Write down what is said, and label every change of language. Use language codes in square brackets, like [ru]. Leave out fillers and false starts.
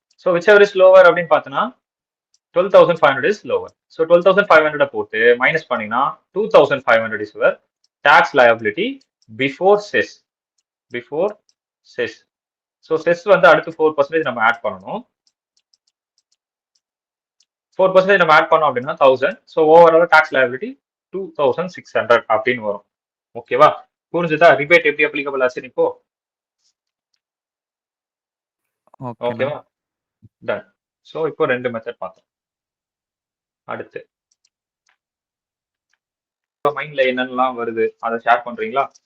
[en] So whichever is lower [ta] அப்படின்னு பார்த்தோன்னா [en] 12,500 is lower. So 12,500 [ta] போட்டு மைனஸ் பண்ணீங்கன்னா [en] 2,500 is your tax liability before cess. Before cess. [ta] So cess வந்து அடுத்து 4% நம்ம ஆட் பண்ணணும். 4% நம்ம ஆட் பண்ணோம் அப்படின்னா 1,000. [en] So overall tax liability 2,600 [ta] அப்படின்னு வரும். ஓகேவா? புரிஞ்சுதா ரிபேட் எப்படி அப்ளிகபிள் ஆச்சு இப்போ? ஓகேவா? டன். சோ இப்போ ரெண்டு மெத்தட் பார்த்தோம். அடுத்து மைண்ட்ல என்னென்னலாம் வருது அதை ஷேர் பண்றீங்களா?